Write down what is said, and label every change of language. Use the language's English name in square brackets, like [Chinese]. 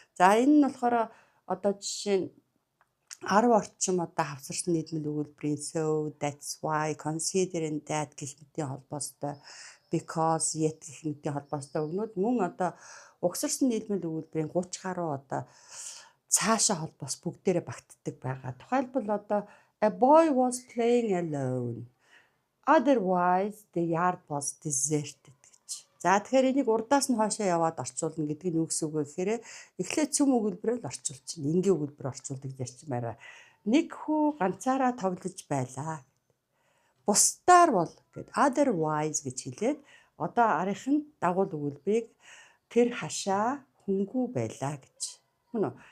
[Mongolian] За энэ нь болохоор одоо жишээ нь 10 орчим одоо хавсарсан нийлмэл өгүүлбэрийн so, that's why, consider and that гэх мэтийн холбоостой because, yet гэх мэтийн холбоостой өгнүүд мөн одоо угсарсан нийлмэл өгүүлбэрийн 30 гаруй одоо цаашаа холбоос бүгдээрээ багтдаг байгаа. [English] Тухайлбал одоо a boy was playing alone. Otherwise the yard was deserted гэж. [Mongolian] За тэгэхээр энийг урдаас нь хойшоо яваад орчуулна гэдэг нь юу гэсэн үг вэ гэхээр эхлээд цөм өгүүлбэрээр л орчуулчихна. Энгийн өгүүлбэр орчуулдаг зарчмаараа. Нэг хүү ганцаараа тоглож байлаа. Бусдаар бол гэд otherwise гэж хэлээд одоо арийнхын дагуул өгүүлбэрийг тэр хашаа хөнгүү байлаа гэж. Мөн үү?